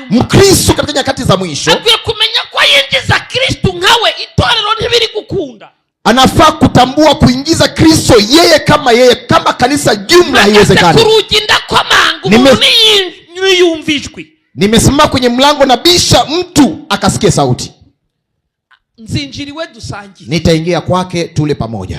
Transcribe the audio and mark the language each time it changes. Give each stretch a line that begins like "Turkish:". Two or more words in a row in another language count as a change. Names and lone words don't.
Swahili: Mkristo katika nyakati za mwisho
Kinyarwanda: akwiye kumenya ko yinjiza Kristo nkawe, itorero ntibiri gukunda.
Swahili: Anafaa kutambua kuingiza Kristo yeye, kama kanisa jumla haiwezekani. Nimesimama kwenye mlango na bisha, mtu akasikia sauti, nitaingia kwake tule pamoja.